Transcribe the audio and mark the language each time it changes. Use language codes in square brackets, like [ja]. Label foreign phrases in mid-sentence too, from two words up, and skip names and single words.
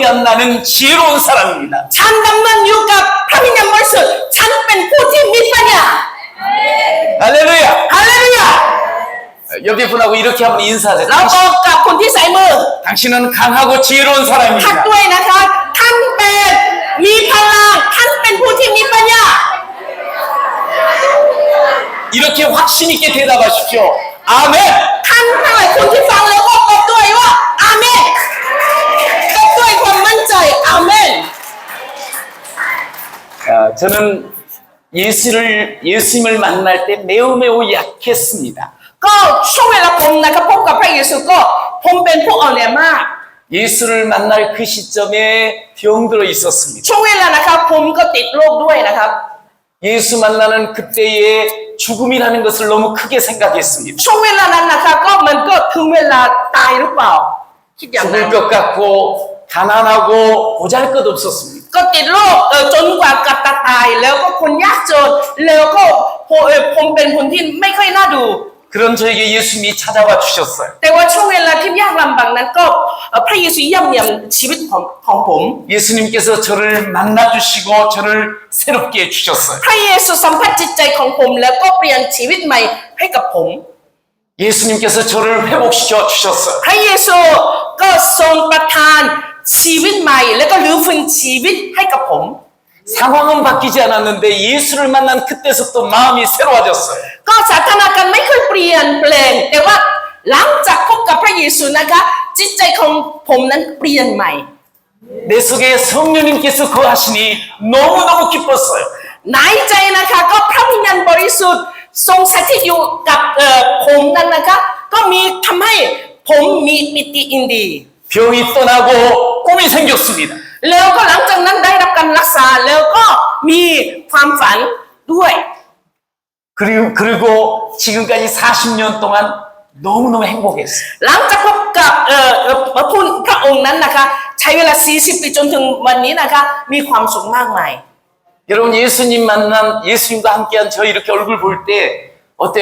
[ko] 나는 지혜로운 사람입니다. [th] ฉันดำเนินอยู่กับพระวิญญาณบริสุทธิ์ฉันเป็นผู้ที่มีปัญญา [ko] 할렐루야. [th] ฮาเลลูยา [ko] 옆에 분하고 이렇게 한번 인사하세요. [th] เราบอกกับคนที่ใส่มือ [ko] 당신은 강하고 지혜로운 [th] ทัก [ko] 사람입니다. [th] ด้วยนะคะท่านเป็นมีพลังท่านเป็นผู้ที่มีปัญญา [ko] 이렇게 확신 있게 대답하십시오. 아멘. [th] ท่านทั้งหลายคนที่ฟังแล้วก็ตอบด้วยว่าอาเมนตอบด้วยความมั่นใจอาเมน [ko] 저는 예수님을 만날 때 매우 약했습니다. [th] ก็ช่วงเวลาผมนะครับพบกับพระเยซูก็ผมเป็นผู้อ่อนแอมาก [ko] 예수를 만날 그 시점에 병들어 있었습니다. [th] ช่วงเวลานะครับผมก็ติดโรคด้วยนะครับ [ko] 예수 만나는 그때의 죽음이라는 것을 너무 크게 생각했습니다. [th] ช่วงเวลานั้นนะครับก็มันก็ถึงเวลาตายหรือเปล่าคิดอย่างนั้น [ko] 죽을 것 같고 가난하고 보잘것없었습니다. [th] ก็ติดโรคจนกว่ากับตายแล้วก็คนยากจนแล้วก็ผมเป็นคนที่ไม่ค่อยน่าดู [ko] 그런 저에게 예수님이 찾아와 주셨어요. [th] แต่ว่าช่วงเวลาที่ยากลำบากนั้นก็พระเยซูเยี่ยมเยียมชีวิตของผม [ko] 예수님께서 저를 만나 주시고 저를 새롭게 해 주셨어요. [th] พระเยซูสัมผัสจิตใจของผมแล้วก็เปลี่ยนชีวิตใหม่ให้กับผม [ko] 예수님께서 저를 회복시켜 주셨어요. [th] พระเยซูก็ทรงประทานชีวิตใหม่แล้วก็รื้อฟื้นชีวิตให้กับผม [ko] 상황은 바뀌지 않았는데 예수를 만난 그때서부터 마음이 새로워졌어요. [th] ก็สถานการณ์ไม่เคยเปลี่ยนแปลงแต่ว่าหลังจากพบกับพระเยซูนะคะจิตใจของผมนั้นเปลี่ยนใหม่ [ko] 내 속에 성령님께서 거하시니 너무너무 기뻤어요. [th] ในใจนะคะก็พระวิญญาณบริสุทธิ์ทรงสถิตอยู่กับผมนั้นนะคะก็มีทำให้ผมมีปิติยินดี [ko] 병이 떠나고 꿈이 생겼습니다. [th] แล้วก็หลังจากนั้นได้รับการรักษาแล้วก็มีความฝันด้วย [ko] 그리고 지금까지 40년 동안 너무너무 행복했어요. [th] หลังจากพบกับพระองค์นั้นนะคะใช้เวลา40 ปีจนถึงวันนี้นะคะมีความสุขมากมาย [ko] 여러분 예수님 만난 예수님과 함께한 저 이렇게 얼굴 볼 때 어때요?